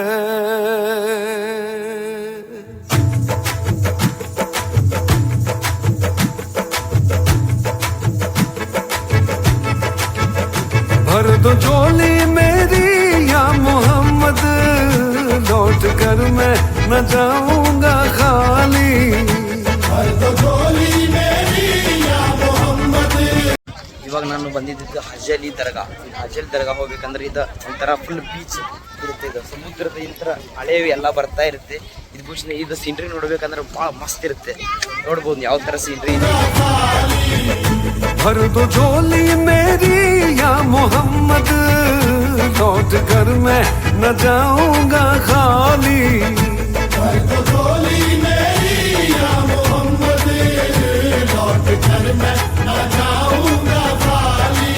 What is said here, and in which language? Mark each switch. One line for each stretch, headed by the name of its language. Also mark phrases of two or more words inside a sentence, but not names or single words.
Hindi: भर दो झोली मेरी या मोहम्मद, लौट कर मैं न जाऊंगा खाली। भर दो झोली मेरी या मोहम्मद।
Kannada: ಇವಾಗ ನಾನು ಬಂದಿದ್ದು ಹಜಲಿ ದರ್ಗಾ. ಹಜಲಿ ದರ್ಗಾ ಹೋಗ್ಬೇಕಂದ್ರೆ ಇದು ಒಂಥರ
English: full beach
Kannada: ಇರುತ್ತೆ. ಇದು ಸಮುದ್ರದ ಈ ಥರ ಹಳೆಯವು ಎಲ್ಲ ಬರ್ತಾ ಇರುತ್ತೆ. ಇದು ಸೀನ್ರಿ ನೋಡ್ಬೇಕಂದ್ರೆ ಭಾಳ ಮಸ್ತ್ ಇರುತ್ತೆ. ನೋಡ್ಬೋದು ಯಾವ ಥರ ಸೀನ್ರಿ ಇದೆ.
Hindi: भर दो झोली मेरी या मोहम्मद, लौट कर मैं न जाऊंगा खाली। भर दो झोली मेरी या मोहम्मद, लौट कर मैं न जाऊंगा खाली।